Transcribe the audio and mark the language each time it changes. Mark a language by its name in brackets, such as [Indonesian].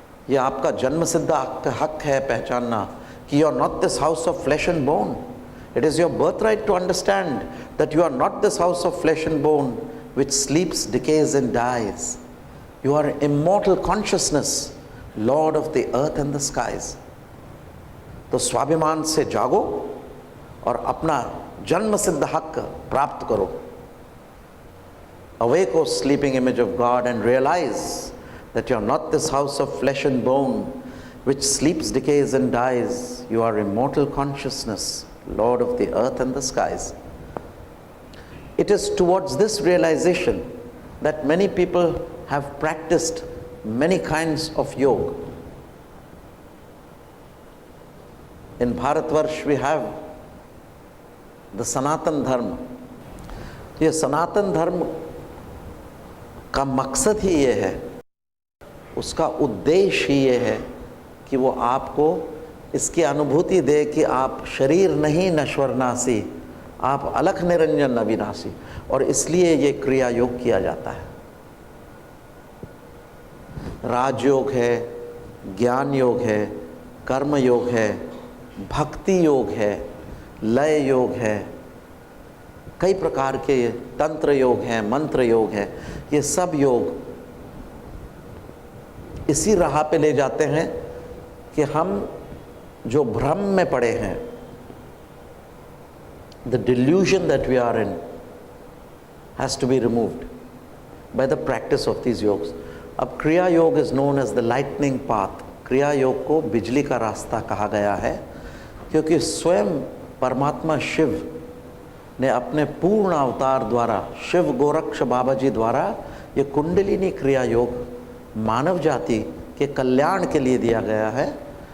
[Hindi] यह आपका जन्मसिद्ध हक है पहचानना कि [English] you are not this house of flesh and bone. It is your birthright to understand that you are not this house of flesh and bone which sleeps, decays and dies. You are immortal consciousness, Lord of the earth and the skies. [Hindi] तो स्वाभिमान से जागो और अपना जन्म सिद्ध हक प्राप्त करो। [English] Awake, O sleeping image of God, and realize that you are not this house of flesh and bone which sleeps, decays and dies. You are immortal consciousness, Lord of the earth and the skies. It is towards this realization that many people have practiced many kinds of yoga. In Bharatvarsh we have the Sanatan Dharma. [Hindi] ये सनातन धर्म का मकसद ही ये है, उसका उद्देश्य ही ये है कि वो आपको इसकी अनुभूति दे कि आप शरीर नहीं नश्वर नासी, आप अलख निरंजन अविनाशी, और इसलिए ये क्रिया योग किया जाता है। राजयोग है, ज्ञान योग है, कर्म योग है, भक्ति योग है, लय योग है, कई प्रकार के तंत्र योग हैं, मंत्र योग है। ये सब योग इसी राह पे ले जाते हैं कि हम जो भ्रम में पड़े हैं, [English] the delusion that we are in has to be removed by the practice of these yogs. [Hindi] अब क्रिया योग [English] is known as the lightning path. [Hindi] क्रिया योग को बिजली का रास्ता कहा गया है, क्योंकि स्वयं परमात्मा शिव ने अपने पूर्ण अवतार द्वारा, शिव गोरक्ष बाबा जी द्वारा, ये कुंडलिनी क्रिया योग मानव जाति के कल्याण के लिए दिया गया है।